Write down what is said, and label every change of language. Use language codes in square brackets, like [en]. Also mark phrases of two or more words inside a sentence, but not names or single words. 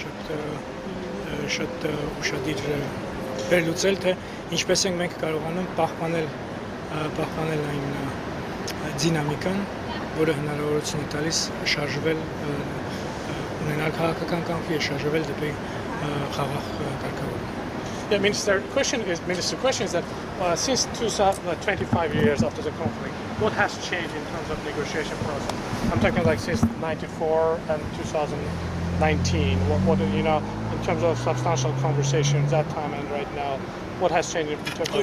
[hy] շատ ուշադիր վերլուծել, թե ինչպես ենք մենք կարողանում պահպանել այն դինամիկան, որը հնարավորություն է տալիս շարժվել, ունենալ քաղաքական կանխի, շարժվել դեպի խաղաղ կարգավորում։ [en] The Minister, question is that since 25 years after the conflict, what has changed in terms of negotiation process? I'm talking like since '94 and 2019. What in terms of substantial conversations that time and right now, what has changed in terms of?